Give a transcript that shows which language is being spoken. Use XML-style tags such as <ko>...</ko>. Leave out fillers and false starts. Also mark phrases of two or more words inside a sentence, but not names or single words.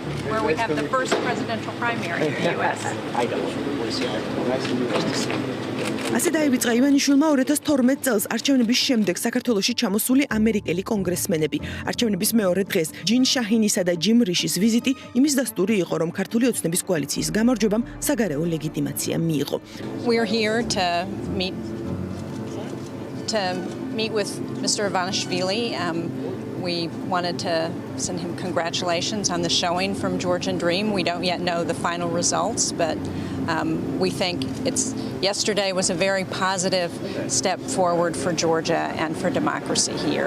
<ka>ასე დაივიწყა ივანიშვილმა 2012 წელს არჩევნების შემდეგ საქართველოში ჩამოსული ამერიკელი კონგრესმენები. არჩევნების მეორე დღეს ჯინ შაჰინისა და ჯიმ რიშის ვიზიტი იმის დასტური იყო, რომ ქართული ოცნების კოალიციის გამარჯვებამ საგარეო ლეგიტიმაცია მიიღო.</ka> <en>Meet with Mr. Ivanishvili. We wanted to send him congratulations on the showing from Georgian Dream. We don't yet know the final results, but we think yesterday was a very positive step forward for Georgia and for democracy here.</en>